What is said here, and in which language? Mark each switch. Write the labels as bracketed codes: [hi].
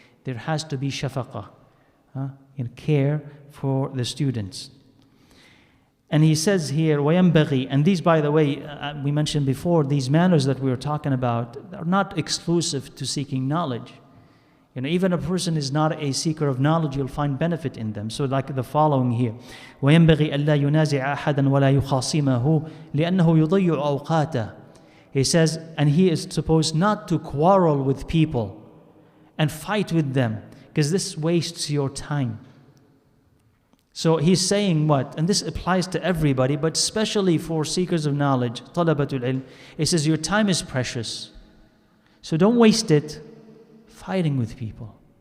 [en] There has to be shafaqah, in care for the students. And he says here, وَيَنْبَغِي, and these, by the way, we mentioned before, these manners that we were talking about are not exclusive to seeking knowledge. Even a person is not a seeker of knowledge, you'll find benefit in them. So like the following here, [ar] وَيَنْبَغِي أَلَّا يُنَازِعَ أَحَدًا وَلَا يُخَاصِمَهُ لِأَنَّهُ يُضَيِّعُ أَوْقَاتَهُ. [en] He says, and he is supposed not to quarrel with people and fight with them, because this wastes your time. So he's saying what? And this applies to everybody, but especially for seekers of knowledge, talabatul ilm. He says your time is precious. So don't waste it fighting with people.